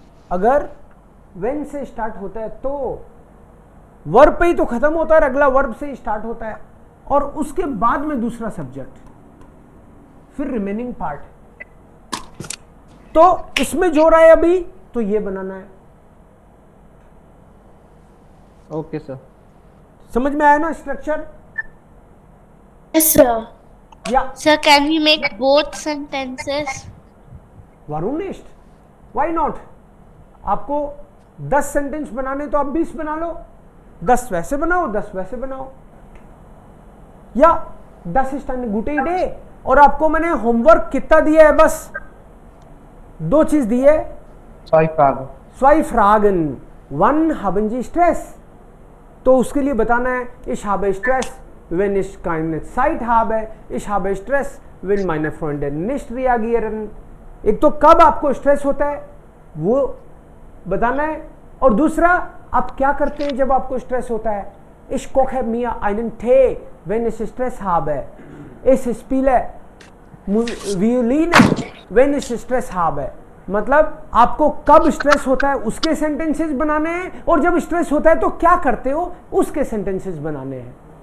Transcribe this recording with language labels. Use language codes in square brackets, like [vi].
[hi] अगर व्हेन से स्टार्ट होता है तो वर्ब पे ही तो खत्म होता है और अगला वर्ब से ही स्टार्ट होता है, और उसके बाद में दूसरा सब्जेक्ट, फिर रिमेनिंग पार्ट। तो इसमें जो रहा है अभी तो ये बनाना है। ओके सर, समझ में आया ना structure? [en] Yes, sir. Yeah. Sir, can we make both sentences? [hi] वरुणिष्ठ, why not? आपको 10 सेंटेंस बनाने तो आप 20 बना लो, 10 वैसे बनाओ, 10 वैसे बनाओ, या 10 स्टैंड गुटे डे। और आपको मैंने होमवर्क कितना दिया है? बस 2 चीज दी है। [de] स्वाई फ्रागन, 1 haben Sie Stress, [hi] तो उसके लिए बताना है [de] ich habe Stress wenn ich keine Zeit habe, ich habe Stress wenn meine Freunde nicht reagieren। [hi] एक तो कब आपको स्ट्रेस होता है वो बताना है। और दूसरा, आप क्या करते हैं जब आपको स्ट्रेस होता है? [de] Ich koche mir einen Tee, wenn ich Stress habe. Ich spiele Violine, wenn ich Stress habe. [hi] मतलब आपको कब स्ट्रेस होता है उसके सेंटेंसेस बनाने हैं, और जब स्ट्रेस होता है तो क्या करते हो उसके सेंटेंसेस बनाने हैं।